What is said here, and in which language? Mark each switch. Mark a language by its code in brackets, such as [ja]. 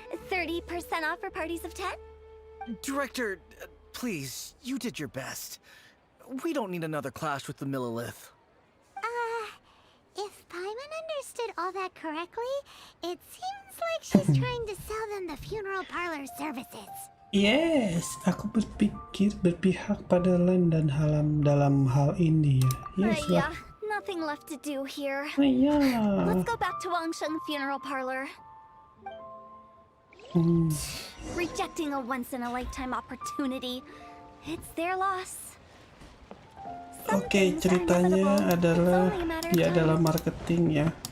[en] 30% off for parties of 10? Director, please, you did your best. We don't need another clash with the Millilith. If Paimon understood all that correctly, it seems like she's trying to sell them the funeral parlor services. [id] Yes, aku berpihak pada Lan dan Halam dalam hal ini ya. [en] Yes lah. Yeah, nothing left to do here. [id] Ya. [en] Let's go back to Wangsheng Funeral Parlor. Rejecting a once-in-a-lifetime opportunity. It's their loss. [id] Oke, ceritanya adalah dia adalah marketing ya.